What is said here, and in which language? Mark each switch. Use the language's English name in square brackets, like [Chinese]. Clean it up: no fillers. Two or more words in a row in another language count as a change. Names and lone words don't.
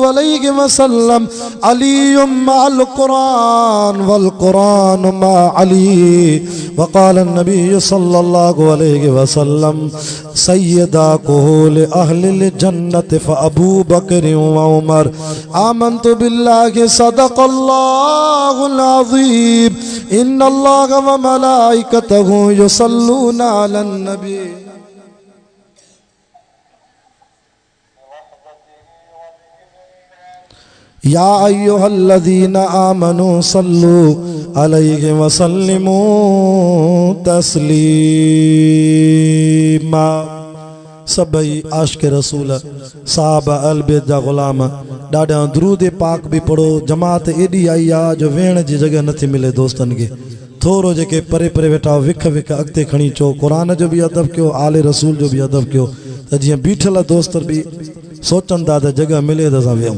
[Arabic] عليه وسلم علي مع القرآن والقرآن مع علي وقال النبي صلى الله عليه وسلم سيدا كهول أهل الجنة ف أبو بكر وعمر آمنت بالله صدق الله العظيم إن الله وملائكته يصلون على النبي. يا أيها الذين آمنوا صلوا عليه وسلموا تسليما. [Sindhi] सभई आशिक़ रसूल साहब अल बैत जा ग़ुलाम ॾाढा दुरूद पाक भी पढ़ो। जमात एॾी आई आहे जो वेहण जी जगह नथी मिले दोस्तन के। थोरो जेके परे परे वेठा विख विख अॻिते खणी चो क़ुरान जो भी अदब कयो आले रसूल जो भी अदब कयो त जीअं बीठल दोस्त भी सोचनि था त जगह मिले त असां वेहूं।